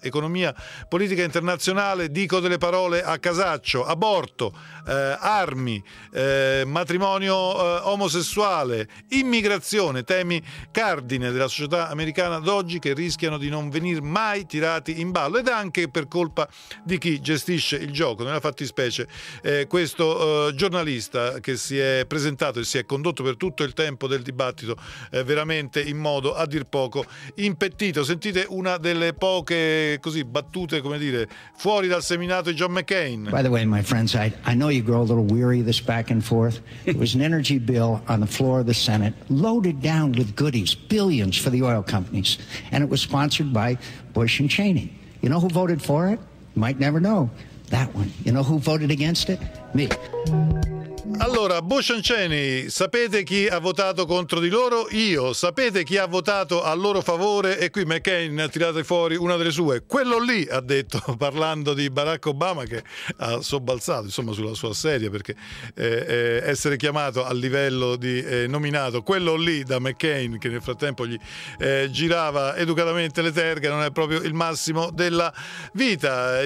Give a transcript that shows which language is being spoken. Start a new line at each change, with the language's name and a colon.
Italian: Economia, politica internazionale, dico delle parole a casaccio: aborto, armi, matrimonio omosessuale, immigrazione, temi cardine della società americana d'oggi che rischiano di non venir mai tirati in ballo, ed anche per colpa di chi gestisce il gioco, nella fattispecie questo giornalista che si è presentato e si è condotto per tutto il tempo del dibattito veramente in modo a dir poco impettito. Sentite una delle poche così battute, come dire, fuori dal seminato di John McCain.
English: By the way, my friends, I know you grow a little weary of this back and forth. It was an energy bill on the floor of the Senate, loaded down with goodies, billions for the oil companies, and it was sponsored by Bush and Cheney. You know who voted for it? You might never know. That one. You know who voted against it? Me.
Italian: Allora, Bush and Cheney, sapete chi ha votato contro di loro? Io. Sapete chi ha votato a loro favore? E qui McCain ha tirato fuori una delle sue. Quello lì, ha detto, parlando di Barack Obama, che ha sobbalzato, insomma, sulla sua sedia, perché essere chiamato a livello di nominato, quello lì, da McCain, che nel frattempo gli girava educatamente le terghe, non è proprio il massimo della vita.